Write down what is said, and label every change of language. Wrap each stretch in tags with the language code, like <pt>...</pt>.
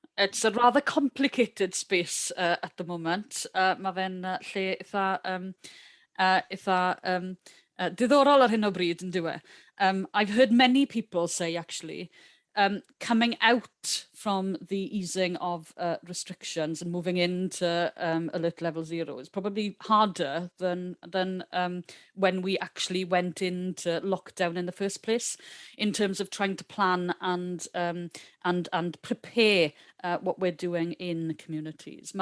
<en>It's a rather complicated space at the moment.</en> <cy>Mae fe'n lle eitha diddorol ar hyn o bryd yn diwe.</cy> <en>I've heard many people say, actually, coming out from the easing of restrictions and moving into alert level 0 is probably harder than when we actually went into lockdown in the first place, in terms of trying to plan and prepare what we're doing in communities.</en>